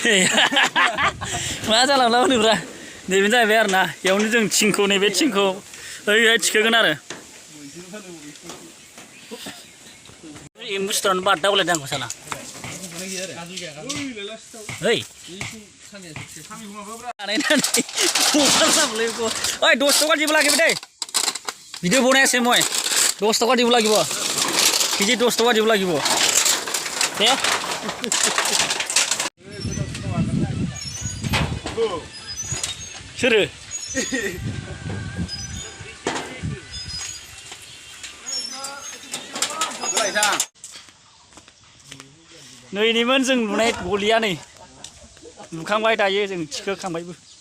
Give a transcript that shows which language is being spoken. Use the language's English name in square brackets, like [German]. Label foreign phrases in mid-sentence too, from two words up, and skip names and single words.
[Bodo] मा जालांला होनोब्रा नैबे जाहैबाय आरो ना बेयावनो जों थिंखौ नैबे थिंखौ ओरैहाय थिखोगोन आरो बुस्थुआनो बादा बोलायदों आंखौ साला [Assamese] অই অই 10 টকা দিব লাগিব দেই ভিডিঅ' বনাই আছে মই 10 টকা দিব লাগিব কেজি 10 টকা দিব লাগিব দে सोरो [Bodo] नैनिमोन जों लुनाय गलिया नै लुखांबाय दायो जों थिखोखांबायबो